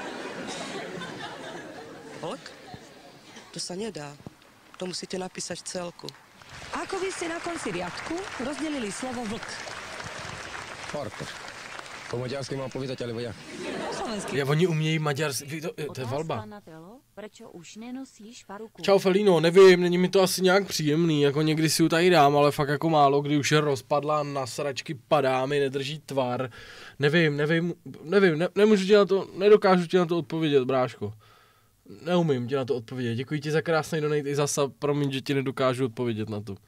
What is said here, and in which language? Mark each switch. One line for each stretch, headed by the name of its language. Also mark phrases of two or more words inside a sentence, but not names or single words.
Slovak: Vlk? To sa nedá. To musíte napísať v celku. Ako by ste na konci riadku rozdelili slovo vlk? Porter. Po maďarsky mám povedať, alebo jak?
Czech: Ja, oni umějí maďarsky, to je valba.
Slovak: Prečo už nenosíš paruku?
Czech: Čau Felino, nevím, není mi to asi nějak příjemný, jako někdy si ju tady dám, ale fakt jako málo, kdy už je rozpadlá, na sračky padá mi, nedrží tvar. Nevím, nemůžu ti na to, nedokážu ti na to odpovědět, bráško. Neumím ti na to odpovědět, děkuji ti za krásný donate i zasa, promiň, že ti nedokážu odpovědět na to.